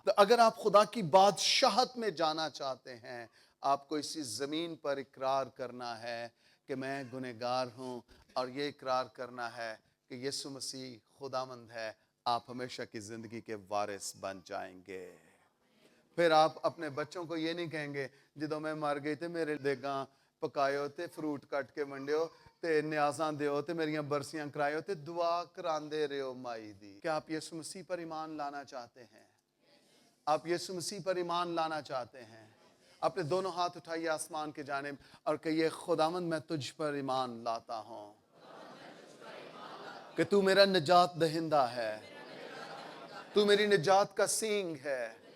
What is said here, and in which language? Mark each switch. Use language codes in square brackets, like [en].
[ur] تو اگر آپ خدا کی بادشاہت میں جانا چاہتے ہیں, آپ کو اسی زمین پر اقرار کرنا ہے کہ میں گنہگار ہوں, اور یہ اقرار کرنا ہے کہ یسوع مسیح خداوند ہے. آپ ہمیشہ کی زندگی کے وارث بن جائیں گے. پھر آپ اپنے بچوں کو یہ نہیں کہیں گے [pa] جدوں میں مر گئی تے میرے دیگاں پکایو تے فروٹ کٹ کے ونڈیو تے نیازاں دیو تے میریاں برسیاں کرایو تے دعا کراندے رہو مائی دی. [ur] کیا آپ یسوع مسیح پر ایمان لانا چاہتے ہیں؟ آپ یسوع مسیح پر ایمان لانا چاہتے ہیں؟ اپنے دونوں ہاتھ اٹھائیے آسمان کی جانب اور کہیے خداوند میں تجھ پر ایمان لاتا ہوں کہ تو میرا نجات دہندہ ہے, تو میری نجات کا سینگ ہے.